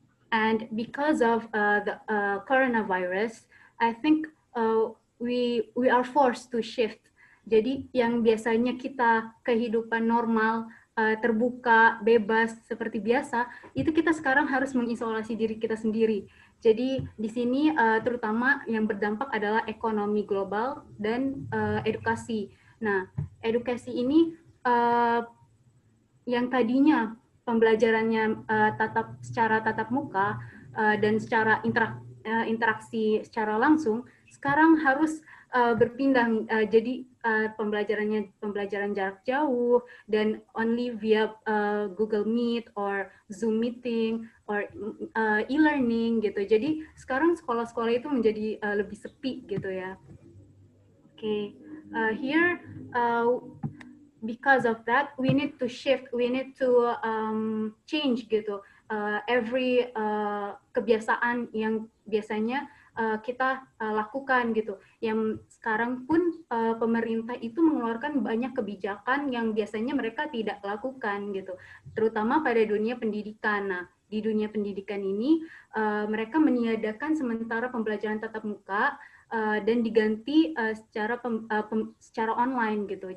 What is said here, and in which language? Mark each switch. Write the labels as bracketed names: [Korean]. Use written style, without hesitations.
[English] And because of the coronavirus, I think we are forced to shift. [Indonesian] Jadi yang biasanya kita kehidupan normal, terbuka, bebas seperti biasa, itu kita sekarang harus mengisolasi diri kita sendiri. Jadi di sini terutama yang berdampak adalah ekonomi global dan edukasi. Nah, edukasi ini yang tadinya pembelajarannya secara tatap muka dan secara interaksi secara langsung, sekarang harus berpindah jadi pembelajaran jarak jauh dan [English] only via Google Meet or Zoom meeting or e-learning [Indonesian] gitu. Jadi sekarang sekolah-sekolah itu menjadi lebih sepi gitu ya. [English] Okay, here because of that we need to shift, we need to change gitu. [Indonesian] Every kebiasaan yang biasanya kita lakukan gitu. Yang sekarang pun pemerintah itu mengeluarkan banyak kebijakan yang biasanya mereka tidak lakukan gitu. Terutama pada dunia pendidikan. Nah, di dunia pendidikan ini mereka meniadakan sementara pembelajaran tatap muka dan diganti secara online gitu.